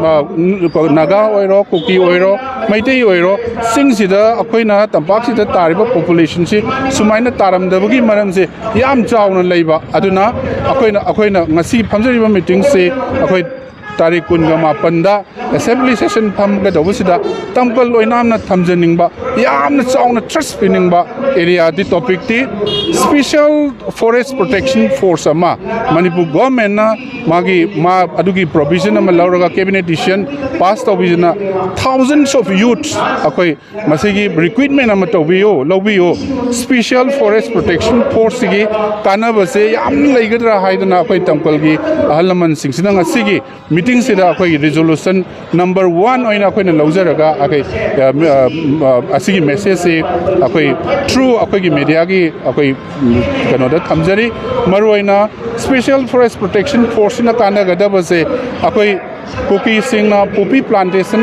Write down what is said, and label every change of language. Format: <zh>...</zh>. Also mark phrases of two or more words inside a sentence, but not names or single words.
<mni>naga oiro kuki oiro maitai oiro sing sida akoi na tampak sida tariba population si sumaina taramdabagi maram se yam chawna leiba aduna akoi na ngasi phamjariba meeting se akoi tarik kun ga mapanda</mni> <en>assembly session</en> <mni>pham ga dawsida TAMKL Oinam na thamjaningba yamna chawna trust piningba area di topic ti</mni> <en>special forest protection force</en> <mni>ama manipur government na adugi provision ama lauraga</mni> <en>cabinet decision pass</en> <mni>tawbijana</mni> <en>thousands of youths</en> <mni>akoi masigi recruitment ama lobbiyo</mni> <en>special forest protection force</en> <mni>gi kanabase yamna leigadra haidana akoi TAMKL gi ahalaman singsina ngasigi meeting sida akoi</mni> <en>resolution number 1</en> <mni>oina akoi na laujaraga akoi asigi message se akoi through akoi gi media gi akoi kanoda thamjari maroina</mni> <en>special forest protection force</en> <mni>na kana gadabase akoi kuki singna</mni> <en>poppy plantation</en>